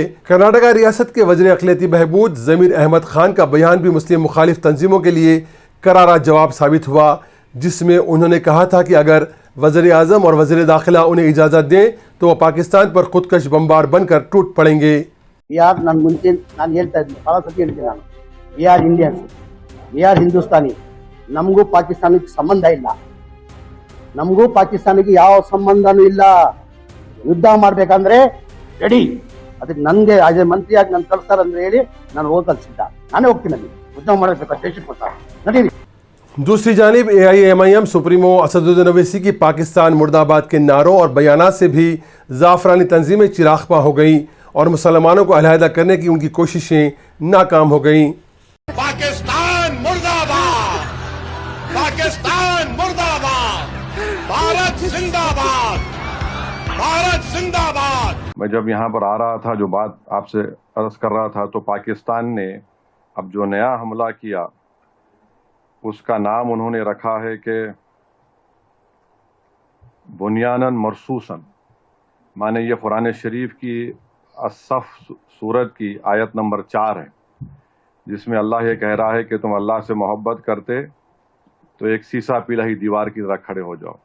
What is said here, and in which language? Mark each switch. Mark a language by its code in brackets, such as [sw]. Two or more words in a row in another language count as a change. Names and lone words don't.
[ur] کرناٹکا ریاست کے وزیر اقلیتی بہبود ضمیر احمد خان کا بیان بھی مسلم مخالف تنظیموں کے لیے کرارا جواب ثابت ہوا، جس میں انہوں نے کہا تھا کہ اگر وزیر اعظم اور وزیر داخلہ انہیں اجازت دیں تو وہ پاکستان پر خودکش بمبار بن کر ٹوٹ پڑیں گے. [kn] यार ನಾನು ಮುಂಚೆ ನಾನು ಹೇಳ್ತಾ ಇದ್ದೀನಿ, ಬಹಳ ಸತಿ ಹೇಳ್ತೀನಿ ನಾನು, [en] we are Indians, we are Hindustani, [kn] ನಮಗೂ ಪಾಕಿಸ್ತಾನಕ್ಕೆ ಸಂಬಂಧ ಇಲ್ಲ, ನಮಗೂ ಪಾಕಿಸ್ತಾನಕ್ಕೆ ಯಾವ ಸಂಬಂಧನೂ ಇಲ್ಲ. ಯುದ್ಧ ಮಾಡಬೇಕಂದ್ರೆ ರೆಡಿ, ಅದಕ್ಕೆ ನನಗೆ ಆಜೆ ಮಂತ್ರಿಯಾಗಿ ನಾನು ಕಳಿಸ್ತಾರಂದ್ರೆ ಹೇಳಿ ನಾನು ಹೋಗಲು ಸಿದ್ಧ, ನಾನೇ ಹೋಗ್ತೀನಿ ಅಲ್ಲಿ ಯುದ್ಧ ಮಾಡಬೇಕು ದೇಶಕ್ಕೋಸ್ಕರ, ನಡೀರಿ. [ur] دوسری جانب AIMIM سپریمو اسدالدین اویسی کی پاکستان مردہ باد کے نعروں اور بیانات سے بھی زعفرانی تنظیمیں چراغ پا ہو گئیں اور مسلمانوں کو علیحدہ کرنے کی ان کی کوششیں ناکام ہو گئیں. پاکستان مردہ باد، پاکستان مردہ باد، بھارت زندہ باد. میں جب یہاں پر آ رہا تھا جو بات آپ سے عرض کر رہا تھا تو پاکستان نے اب جو نیا حملہ کیا اس کا نام انہوں نے رکھا ہے کہ [ar] بنیاناً مرصوصاً، [ur] مانے یہ قرآن شریف کی الصف سورت کی آیت نمبر 4 ہے، جس میں اللہ یہ کہہ رہا ہے کہ تم اللہ سے محبت کرتے تو ایک سیسا پلائی دیوار کی طرح کھڑے ہو جاؤ۔